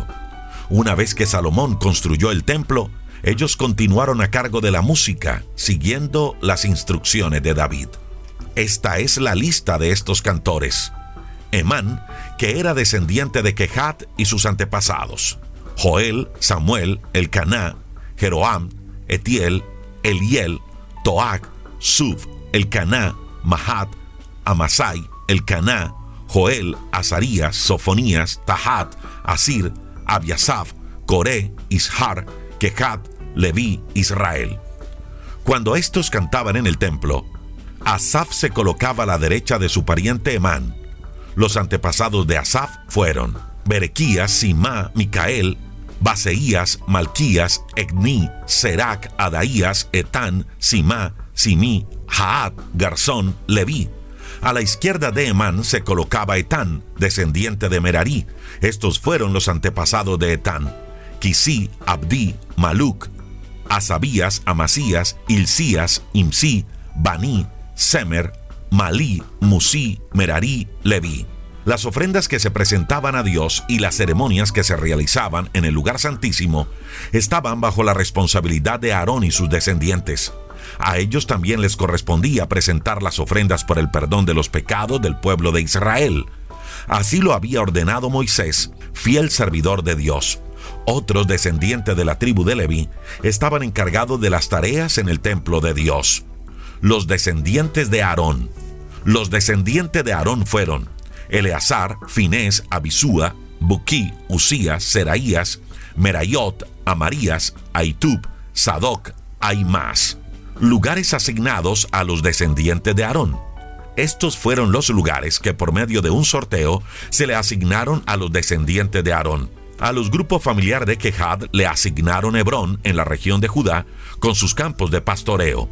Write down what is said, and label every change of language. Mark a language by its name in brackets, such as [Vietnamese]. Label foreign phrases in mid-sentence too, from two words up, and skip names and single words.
[Spanish] Una vez que Salomón construyó el templo, ellos continuaron a cargo de la música, siguiendo las instrucciones de David. Esta es la lista de estos cantores. Emán, que era descendiente de Kehat y sus antepasados. Joel, Samuel, Elcaná, Jeroam, Etiel, Eliel, Toac, Suf, Elcaná, Mahat, Amasai, Elcaná, Joel, Azarías, Sofonías, Tahat, Asir, Abiasaf, Coré, Ishar, Kehat, Leví, Israel. Cuando estos cantaban en el templo, Asaf se colocaba a la derecha de su pariente Emán. Los antepasados de Asaf fueron Berequías, Simá, Micael, Baseías, Malquías, Egni, Serac, Adaías, Etán, Simá, Simí, Jaat, Garzón, Leví. A la izquierda de Emán se colocaba Etán, descendiente de Merarí. Estos fueron los antepasados de Etán: Quisí, Abdí, Maluc, Asabías, Amasías, Hilcías, Imsí, Baní, Semer, Malí, Musí, Merarí, Leví. Las ofrendas que se presentaban a Dios y las ceremonias que se realizaban en el lugar santísimo estaban bajo la responsabilidad de Aarón y sus descendientes. A ellos también les correspondía presentar las ofrendas por el perdón de los pecados del pueblo de Israel. Así lo había ordenado Moisés, fiel servidor de Dios. Otros descendientes de la tribu de Leví estaban encargados de las tareas en el templo de Dios. Los descendientes de Aarón. Los descendientes de Aarón fueron Eleazar, Finés, Abisúa, Buquí, Usías, Seraías, Merayot, Amarías, Ahitub, Sadoc, Ahimaas. Lugares asignados a los descendientes de Aarón. Estos fueron los lugares que por medio de un sorteo se le asignaron a los descendientes de Aarón. A los grupos familiares de Kehat le asignaron Hebrón en la región de Judá con sus campos de pastoreo.